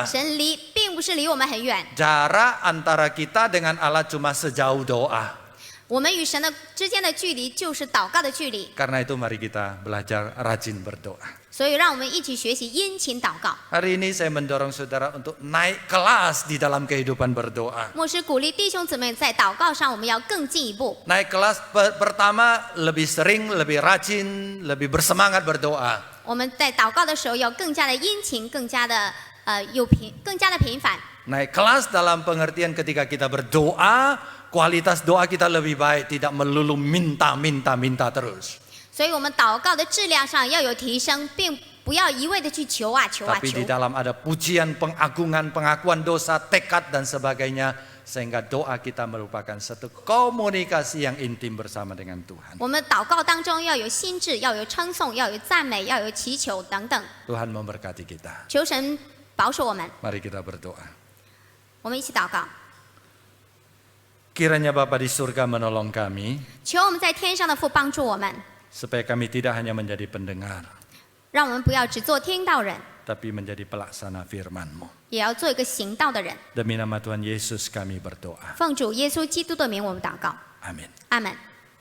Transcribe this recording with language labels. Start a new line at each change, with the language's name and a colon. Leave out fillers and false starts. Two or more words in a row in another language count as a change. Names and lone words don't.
Chinese: 神并不是离我们很远，
Indonesian: Jarak antara kita dengan Allah cuma sejauh doa.
Chinese: 我们与神的之间的距离就是祷告的距离。
Indonesian: Karena itu mari kita belajar rajin berdoa.
Chinese: 所以让我们一起学习殷勤祷告。
Indonesian: Hari ini saya mendorong saudara untuk naik kelas di dalam kehidupan berdoa.
Chinese: 牧师鼓励弟兄姊妹在祷告上，我们要更进一步。
Indonesian: Naik kelas pertama lebih sering, lebih rajin, lebih bersemangat berdoa.
Chinese: 我们在祷告的时候要更加的殷勤，更加的更加的频繁。
Indonesian: Naik kelas dalam pengertian ketika kita berdoa, kualitas doa kita lebih baik, tidak melulu minta terus.
Chinese: 所以我们祷告的质量上要有提升，并不要一味的去求啊求啊
Indonesian: Tapi
Chinese: 求
Indonesian: di。dalam ada pujian, pengagungan, pengakuan dosa, tekad dan sebagainya, sehingga doa kita merupakan satu komunikasi yang intim bersama dengan Tuhan.
Chinese: 我们祷告当中要有心智，要有称颂，要有赞美，要有祈求等等。
Indonesian: Tuhan memberkati kita.
Chinese: 求神保守我们，
Indonesian: Mari kita berdoa.
Chinese: 我们一起祷告。
Indonesian: Kiranya Bapa di surga menolong kami,
Chinese: 求我们在天上的父帮助我们，
Indonesian: supaya kami tidak hanya menjadi pendengar,
Chinese: 让我们不要只做听道人，
Indonesian: tapi menjadi pelaksana firman-Mu.
Chinese: 也要做一个行道的人。
Indonesian: Demi nama Tuhan Yesus kami berdoa.
Chinese: 奉主耶稣基督的名，我们祷告，
Indonesian: Amin.
Chinese: 阿门。